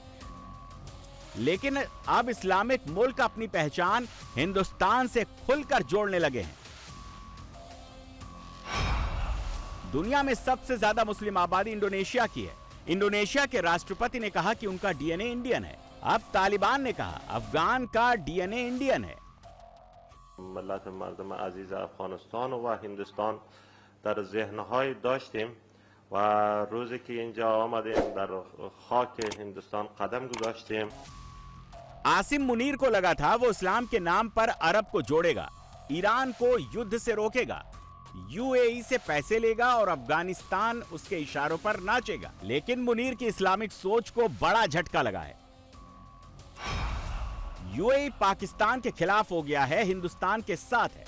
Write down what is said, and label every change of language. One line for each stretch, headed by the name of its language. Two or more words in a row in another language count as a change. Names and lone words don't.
Hindi: लेकिन अब इस्लामिक मुल्क अपनी पहचान हिंदुस्तान से खुलकर जोड़ने लगे हैं। दुनिया में सबसे ज्यादा मुस्लिम आबादी इंडोनेशिया की है। इंडोनेशिया के राष्ट्रपति ने कहा कि उनका डीएनए इंडियन है। अब तालिबान ने कहा अफगान का डीएनए इंडियन है।
Persian: ملت مردم عزیز افغانستان و هندوستان در ذهنهای داشتیم و روزی که اینجا آمدیم در خاک هندوستان قدم گذاشتیم.
Hindi: आसिम मुनीर को लगा था वो इस्लाम के नाम पर अरब को जोड़ेगा, ईरान को युद्ध से रोकेगा, यूएई से पैसे लेगा और अफगानिस्तान उसके इशारों पर नाचेगा। लेकिन मुनीर की इस्लामिक सोच को बड़ा झटका लगा है। यूएई पाकिस्तान के खिलाफ हो गया है, हिंदुस्तान के साथ है।